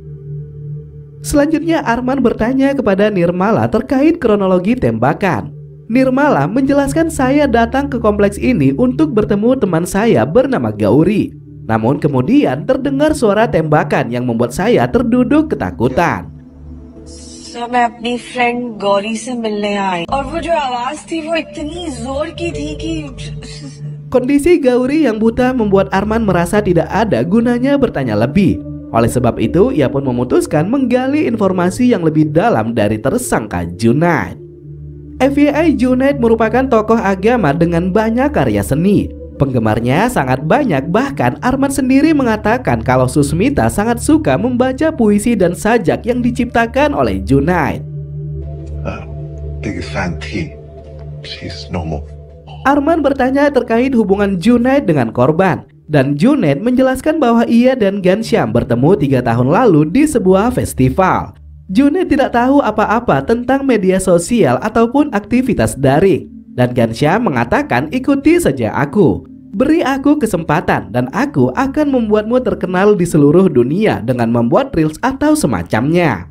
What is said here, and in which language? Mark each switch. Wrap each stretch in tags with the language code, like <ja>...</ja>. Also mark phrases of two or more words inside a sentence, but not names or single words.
<id>Selanjutnya Arman bertanya kepada Nirmala terkait kronologi tembakan. Nirmala menjelaskan, "Saya datang ke kompleks ini untuk bertemu teman saya bernama Gauri. Namun kemudian terdengar suara tembakan yang membuat saya terduduk ketakutan."</id> <hi>सर मैं अपनी फ्रेंड गौरी से मिलने आई और वो जो आवाज थी वो इतनी जोर की थी कि</hi> <id>Kondisi Gauri yang buta membuat Arman merasa tidak ada gunanya bertanya lebih. Oleh sebab itu, ia pun memutuskan menggali informasi yang lebih dalam dari tersangka Junaid. FYI, Junaid merupakan tokoh agama dengan banyak karya seni. Penggemarnya sangat banyak, bahkan Arman sendiri mengatakan kalau Susmita sangat suka membaca puisi dan sajak yang diciptakan oleh Junaid.</id> <en>biggest fan थी, she's no more.</en> <id>Arman bertanya terkait hubungan Junaid dengan korban, dan Junaid menjelaskan bahwa ia dan Ghanshyam bertemu 3 tahun lalu di sebuah festival. Junaid tidak tahu apa-apa tentang media sosial ataupun aktivitas daring, dan Ghanshyam mengatakan, "Ikuti saja aku, beri aku kesempatan dan aku akan membuatmu terkenal di seluruh dunia dengan membuat reels atau semacamnya."</id>